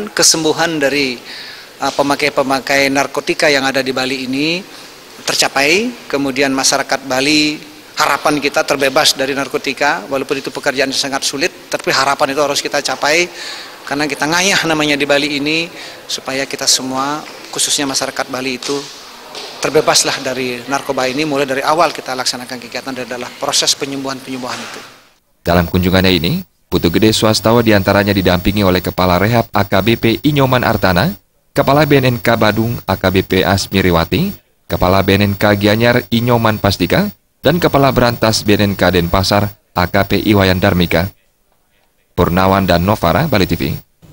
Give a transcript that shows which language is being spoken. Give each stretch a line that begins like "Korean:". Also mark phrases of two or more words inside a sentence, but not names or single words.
Indonesian: kesembuhan dari pemakai-pemakai narkotika yang ada di Bali ini tercapai, kemudian masyarakat Bali, harapan kita terbebas dari narkotika, walaupun itu pekerjaan yang sangat sulit, tapi harapan itu harus kita capai, karena kita ngayah namanya di Bali ini, supaya kita semua, khususnya masyarakat Bali itu, terbebaslah dari narkoba ini. Mulai dari awal kita laksanakan kegiatan adalah proses penyembuhan-penyembuhan itu. Dalam kunjungannya ini, Putu Gede Swastawa diantaranya didampingi oleh Kepala Rehab AKBP Inyoman Artana, Kepala BNNK Badung AKBP Asmiriwati, Kepala BNNK Gianyar Inyoman Pastika, dan Kepala Berantas BNNK Denpasar AKP Iwayan Darmika. Purnawan dan Novara, Bali TV.